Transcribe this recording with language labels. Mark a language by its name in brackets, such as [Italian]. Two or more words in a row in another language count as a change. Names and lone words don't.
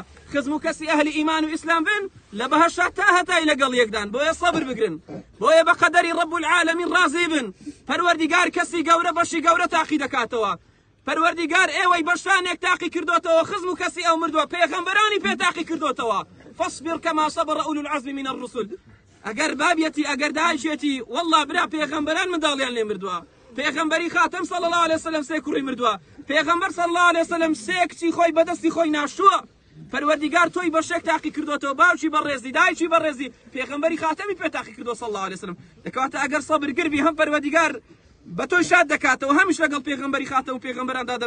[Central Kurdish] خزم و کەسی ئەهلی ئیمان و ئیسلام بن لە بەهەشت تا هەتای لەگەڵ یەکدان. بۆیە سەبر بگرن، بۆیە بە قەدەری [Arabic] ڕەب العالەمین [Central Kurdish] ڕازی بن. پەروەردیگار کەسی گەورە بەشی گەورە تاقی دەکاتەوە. پەروەردیگار ئێوەی بەشانێک تاقی کردوتەوە، خزم و کەسی ئەو مردووە پێغەمبەرانی پێ تاقی کردوتەوە. [Arabic] فاصبر كما صبر أولو العزم من الرسل. [Central Kurdish] ئەگەر بابیەتی ئەگەر داعشێتی والله برا پێغەمبەران منداڵیان لێ مردووە. پێغەمبەری خاتم [Arabic] صلی الله عليه وسلم [Central Kurdish] سێ کوڕی مردووە. پێغەمبەر [Arabic] صلی الله عليه وسلم [Central Kurdish] سێ کچی خۆی بەدەستی خۆی ناشووە. پەروەردیگار تۆی بەشێک تاقی کردوتەوە، باوکی بەڕێزی دایکی بەڕێزی، پێغەمبەری خاتەمی پێ تاقی کردووە [Arabic] صلی الله عليه وسلم. [Central Kurdish] دەکەواتە ئەگەر سەبر گربی هەم پەروەردیگار بە تۆی شاد دەکاتەوە، هەمیش لەگەڵ پێغەمبەری خاتەم و پێغەمبەران دادەبن لە باشتا.